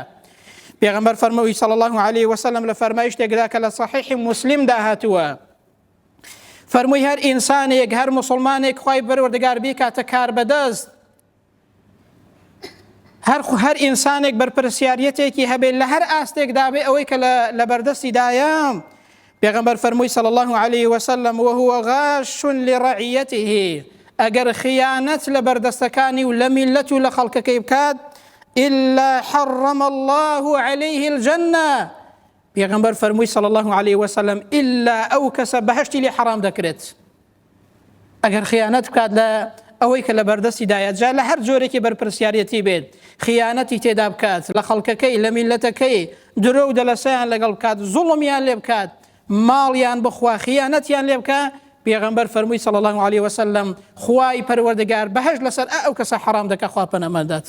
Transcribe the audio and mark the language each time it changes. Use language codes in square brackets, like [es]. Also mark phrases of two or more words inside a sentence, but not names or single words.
[ckb] پێغەمبەر فەرمووی [ar] صلی الله عليه وسلم [ckb] لە فەرمایشتێکدا کە لە صحیح مسلمدا هاتووە، فەرمووی هەر ئینسانێک، هەر موسڵمانێک خوای پەروەردگار بیکاتە کار بەدەست، هەر ئینسانێک بەرپرسیارەتێکی هەبێت لە هەر ئاستێکدا بێ ئەوەی کە لە بەردەستیدایە. پێغەمبەر فەرمووی [ar] صلی الله عليه وسلم وهو غاش لرعيته. [ckb] ئەگەر خیانەت لە بەردەستەکانی و لە میلەت و لە خەڵکەکەی بکات [ar] إلا حرم الله عليه الجنة. [ckb] پێغەمبەر فەرمووی [ar] صلی الله عليه وسلم إلا [ckb] ئەو کەسە بەهەشتی لێ حرام دەکرێت. ئەگەر خیانەت بکات لە ئەوەی کە لە بەردەستیدایە، جا لە هەر جۆرێکی بەرپرسیارەتی بێت، خیانەتی تێدا بکات لە خەڵکەکەی، لە میلەتەکەی، درۆ و دەلەسەیان لەگەڵ بکات، زوڵمیان لێ بکات، ماڵیان بخوا، خیانەتیان لێ بکە، پێغەمبەر فەرمووی [ar] صلی الله عليه وسلم [ckb] خوای پەروەردگار بەهەشت لەسەر ئەو کەسە حرام دەکە، خوا پەنەمەدات.